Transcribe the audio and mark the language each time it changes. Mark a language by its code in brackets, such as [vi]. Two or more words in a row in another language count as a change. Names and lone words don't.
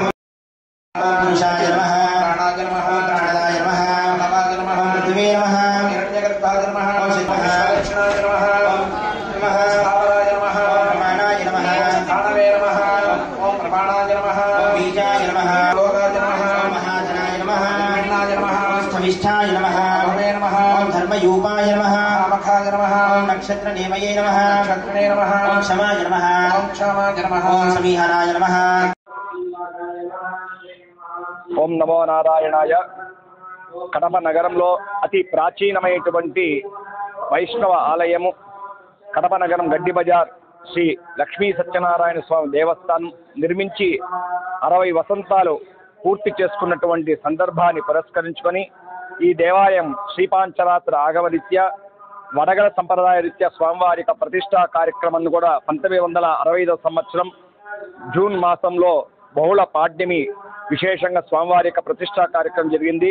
[sa] ओम पुरुषाय नमः ओम प्राणदाय नमः ओम पृथ्वे नमः ओम शिवाय नमः ओम स्थावराय नमः ओम प्रमाणाय नमः ओम प्रमाणाय नमः ओम बीजाय नमः लोकाय नमः ओम महाजनाय नमः ओम स्थविष्ठाय नमः ओम धर्मयूपाय नमः ओम नक्षत्रनेमये नमः ओम क्षमाय नमः ओम समीहनाय नमः ఓం నమో నారాయణాయ. [te] కడప నగరంలో అతి ప్రాచీనమైనటువంటి వైష్ణవ ఆలయము కడప నగరం గడ్డి బజార్ శ్రీ లక్ష్మీ సత్యనారాయణ స్వామి దేవస్థానం నిర్మించి 60 వసంతాలు పూర్తి చేసుకున్నటువంటి సందర్భాన్ని పురస్కరించుకొని ఈ దేవాలయం శ్రీపాంచరాత్ర ఆగమరీత్యా వడగల సంప్రదాయ రీత్యా స్వామివారి యొక్క ప్రతిష్టా కార్యక్రమాన్ని కూడా 1965 సంవత్సరం జూన్ మాసంలో బహుళ పాడ్యమి విశేషంగా స్వామివారి యొక్క ప్రతిష్టా కార్యక్రమం జరిగింది.